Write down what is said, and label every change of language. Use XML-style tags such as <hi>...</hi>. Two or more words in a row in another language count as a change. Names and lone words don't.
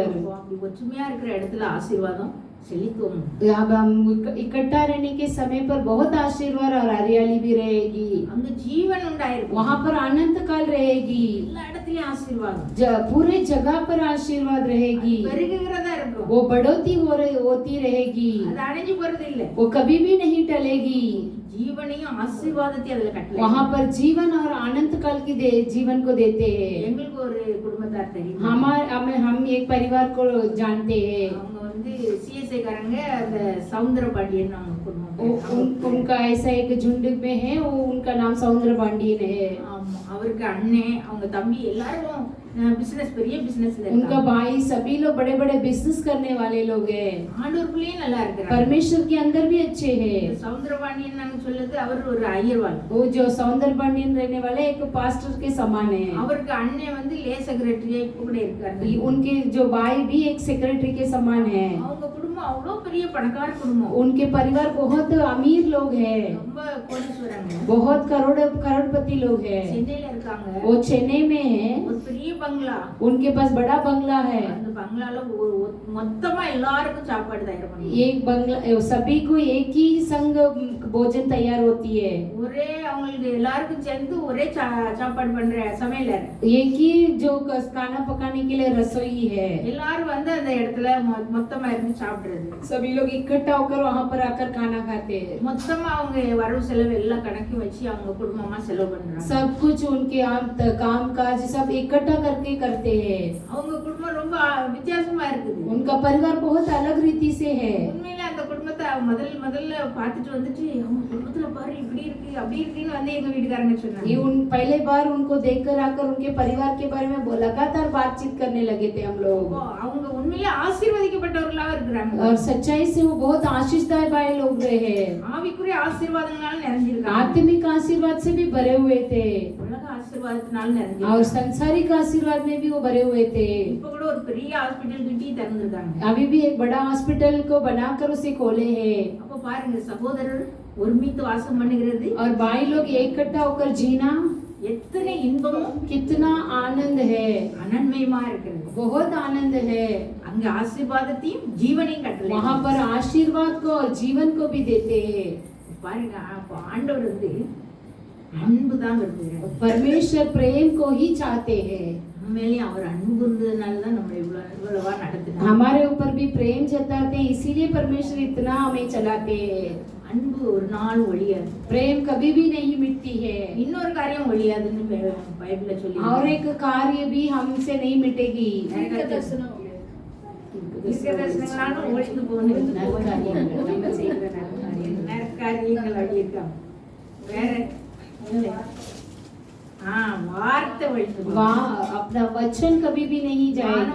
<ta>அப்படி ஒற்றுமையா இருக்கிற இடத்துல ஆசீர்வாதம் செழிக்கும்.</ta> <hi>अब हम इकट्ठा रहने के समय पर बहुत आशीर्वाद और हरियाली भी रहेगी।</hi> <ta>அங்க ஜீவன் உண்டாயிருக்கும்.</ta> <hi>वहां पर अनंत काल रहेगी।</hi> <ta>எல்லா இடத்துலயும் ஆசீர்வாதம்.</ta> <hi>पूरे जगह पर आशीर्वाद रहेगी।</hi> <ta>பெருகுகிறதா இருக்கும்.</ta> <hi>वो बढ़ोती होती रहेगी।</hi> <ta>அது அடைஞ்சு போறது இல்ல.</ta> <hi>वो कभी भी नहीं टलेगी।</hi> <ta>ஜீவனையும் ஆசீர்வாதத்தையும் அதுல கட்டளை.</ta> <hi>वहां पर जीवन और अनंत काल की जीवन को देते हैं।</hi> <ta>எங்களுக்கு ஒரு குடும்பத்தார் தெரியும்.</ta> <hi>हम एक परिवार को जानते हैं।</hi> <ta>அவங்க வந்து சிஎஸ்ஐ காரங்க அந்த சவுந்தர பாண்டியன் அவங்க குடும்பம்.</ta> <hi>उनका ऐसा एक झुंड में है, वो उनका नाम सौंदर्य पांडियन है।</hi> <ta>ஆமா, அவருக்கு அண்ணே அவங்க தம்பி எல்லாரும் பிசினஸ் பெரிய பிசினஸ்ல</ta> <hi>उनका</hi> <ta>இருக்காங்க.</ta> <hi>भाई सभी लोग बड़े बड़े बिजनेस करने वाले लोग हैं।</hi> <ta>ஆண்டவருக்குள்ளே நல்லா இருக்கிறாங்க.</ta> <hi>परमेश्वर के अंदर भी अच्छे हैं।</hi> <ta>சவுந்தர பாண்டியன் நாங்க சொல்லுது அவர் ஒரு ஐயர்வாள்.</ta> <hi>वो जो सौंदर्य पांडियन रहने वाले एक पास्टर के समान है।</hi> <ta>அவருக்கு அண்ணே வந்து</ta> <en>lay secretary</en> <ta>இப்ப கூட இருக்காரு.</ta> <hi>उनके जो भाई भी एक सेक्रेटरी के समान है।</hi> <ta>அவங்க குடும்பம் அவ்வளவு பெரிய பணக்கார குடும்பம்.</ta> <hi>उनके परिवार बहुत अमीर लोग हैं।</hi> <ta>ரொம்ப கோடீஸ்வரங்க.</ta> <hi>बहुत करोड़पति लोग हैं।</hi> <ta>சென்னையில இருக்காங்க.</ta> <hi>वो चेन्नई में है।</hi> <ta>ஒரு பெரிய பங்களா.</ta> <hi>उनके पास बड़ा बंगला है।</hi> <ta>அந்த பங்களால மொத்தமா எல்லாருக்கும் சாப்பாடு தயார் பண்ணுவாங்க.</ta> <hi>एक बंगला सभी को एक ही संग भोजन तैयार होती है।</hi> <ta>ஒரே அவங்களுக்கு எல்லாருக்கும் சேர்ந்து ஒரே சாப்பாடு பண்ற சமையலர்.</ta> <hi>एक ही जो खाना पकाने के लिए रसोई है।</hi> <ta>எல்லாரும் வந்து அந்த இடத்துல மொத்தமா இருந்து சாப்பிடுறது.</ta> <hi>सभी लोग इकट्ठा होकर वहाँ पर आकर खाना खाते हैं।</hi> <ta>மொத்தமா அவங்க வரவு செலவு எல்லாம் கணக்கு வச்சு அவங்க குடும்பமா செலவு பண்றாங்க.</ta> <hi>सब कुछ उनके काम काज सब इकट्ठा करके करते हैं।</hi> <ta>அவங்க குடும்பம் ரொம்ப வித்தியாசமா இருக்குது.</ta> <hi>उनका परिवार बहुत अलग रीति से है।</hi> <ta>உண்மையிலே அந்த குடும்பத்தை முதல்ல பார்த்துட்டு வந்துட்டு அவங்க குடும்பத்துல பாரு இப்படி இருக்கு அப்படி இருக்குன்னு வந்து எங்க வீட்டுக்காரங்க சொன்னாங்க.</ta> <hi>पहले बार उनको देखकर आकर उनके परिवार के बारे में लगातार बातचीत करने लगे थे हम लोग।</hi> <ta>அவங்க உண்மையிலே ஆசீர்வதிக்கப்பட்டவர்களா இருக்கிறாங்க.</ta> <hi>और सच्चाई से वो बहुत आशीषदाय भाई लोग रहे हैं।</hi> <ta>ஆவிக்குரிய ஆசீர்வாதங்களால நிறைஞ்சிருக்காங்க.</ta> <hi>आत्मिक आशीर्वाद से भी भरे हुए थे</hi> <ta>உலக ஆசீர்வாதத்தினால நிறைஞ்சிருக்காங்க.</ta> <hi>और सांसारिक आशीर्वाद में भी वो भरे हुए थे।</hi> <ta>இப்ப கூட ஒரு பெரிய ஹாஸ்பிடல் கிட்டி திறந்திருக்காங்க.</ta> <hi>अभी भी एक बड़ा हॉस्पिटल को बनाकर उसे खोले हैं।</hi> <ta>அப்ப பாருங்க சகோதரர் ஒருமித்து வாசம் பண்ணுகிறது.</ta> <hi>और भाई लोग इकट्ठा होकर जीना</hi> <ta>எத்தனை இன்பமும்</ta> <hi>कितना आनंद है।</hi> <ta>அனன்மயமா இருக்கிறது.</ta> <hi>बहुत आनंद है।</hi> <ta>அங்க ஆசீர்வாதத்தையும் ஜீவனையும் கட்டளை.</ta> <hi>वहाँ पर आशीर्वाद को और जीवन को भी देते हैं।</hi> <ta>பாருங்க அப்ப ஆண்டவர் வந்து அன்பு தான் விரும்புகிறார்.</ta> <hi>परमेश्वर प्रेम को ही चाहते हैं।</hi> <ta>உண்மையிலேயே அவர் அன்பு இருந்ததுனால தான் நம்ம இவ்வளவா நடத்துறாங்க.</ta> <hi>हमारे ऊपर भी प्रेम जताते हैं, इसीलिए परमेश्वर इतना हमें चलाते हैं।</hi> <ta>அன்பு ஒரு நாள் ஒழியாது.</ta> <hi>प्रेम कभी भी नहीं मिटती है।</hi> <ta>இன்னொரு காரியம் ஒழியாதுன்னு பைபிள்ல சொல்லி.</ta> <hi>और एक कार्य भी हमसे नहीं मिटेगी।</hi> <ta>தரிசனங்களாலும் ஒழிந்து போகணும். நற்காரியங்கள் நம்ம செய்கிற நற்காரியங்கள் அப்படி இருக்காங்க. வேற இல்லை. வார்த்தை ஒழிந்து போகும்.</ta> <hi>अपना वचन कभी भी नहीं जाएगी।</hi>